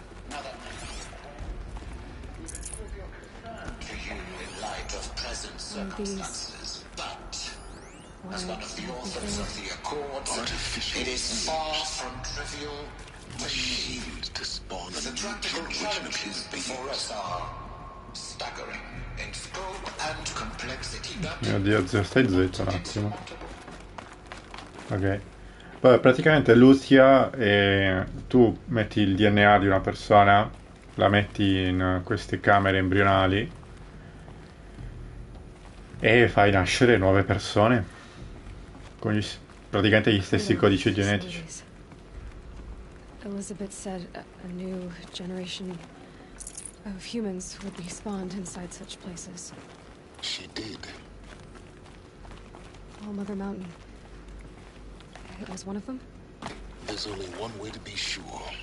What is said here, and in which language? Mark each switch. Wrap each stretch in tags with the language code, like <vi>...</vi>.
<en>Now that to you in light of present circumstances, but as one of the authors of the accords, it is far from trivial machines to spawn. The practical challenges before us are staggering in scope and complexity.</en> <it>Mio Dio, zio, stai zitto un attimo. Ok. Poi praticamente Lucia, tu metti il DNA di una persona, la metti in queste camere embrionali E fai nascere nuove persone con praticamente gli stessi codici genetici.</it> <en>Elizabeth said a new generation of humans would be spawned inside such places. She did. All Mother Mountain. It was one of them? There's only one way to be sure.</en>